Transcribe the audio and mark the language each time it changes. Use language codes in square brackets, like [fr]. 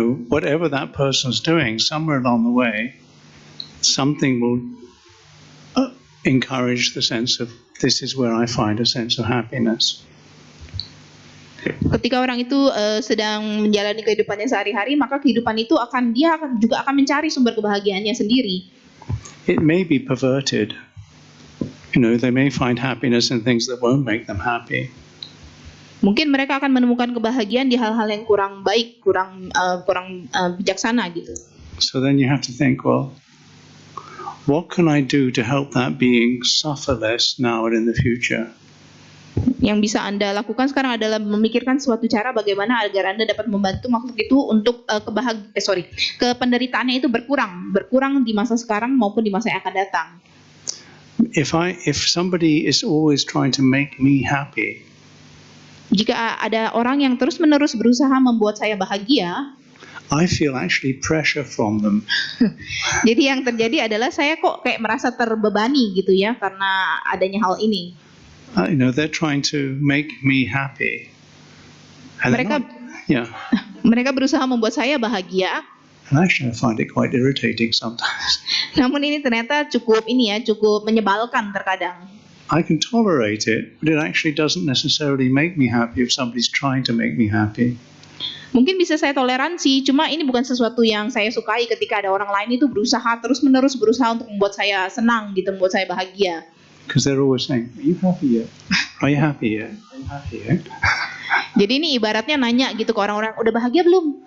[en] Whatever that person's doing, somewhere along the way, something will encourage the sense of this is where I find a sense of happiness. [id] Ketika orang itu sedang menjalani kehidupannya sehari-hari, maka kehidupan itu dia juga akan mencari sumber kebahagiaannya sendiri. [en] It may be perverted. They may find happiness in things that won't make them happy. [id] Mungkin mereka akan menemukan kebahagiaan di hal-hal yang kurang baik, kurang bijaksana gitu. [en] So then you have to think, well, what can I do to help that being suffer less now and in the future? [id] Yang bisa Anda lakukan sekarang adalah memikirkan suatu cara bagaimana agar Anda dapat membantu makhluk itu untuk kependeritaannya itu berkurang di masa sekarang maupun di masa yang akan datang. [en] If somebody is always trying to make me happy, [id] jika ada orang yang terus-menerus berusaha membuat saya bahagia, [en] I feel actually pressure from them. [id] Jadi yang terjadi adalah saya kok kayak merasa terbebani gitu ya karena adanya hal ini. [en] They're trying to make me happy. And [id] mereka berusaha membuat saya bahagia. [en] And actually I find it quite irritating sometimes. [id] Namun ini ternyata cukup menyebalkan terkadang. [en] I can tolerate it, but it actually doesn't necessarily make me happy if somebody's trying to make me happy. [id] Mungkin bisa saya toleransi, cuma ini bukan sesuatu yang saya sukai ketika ada orang lain itu terus-menerus berusaha untuk membuat saya senang gitu, membuat saya bahagia. [en] Because they're always saying, "Are you happy yet? Are you happy yet? Are you happy yet?" [id] Jadi ini ibaratnya nanya gitu ke orang-orang, udah bahagia belum?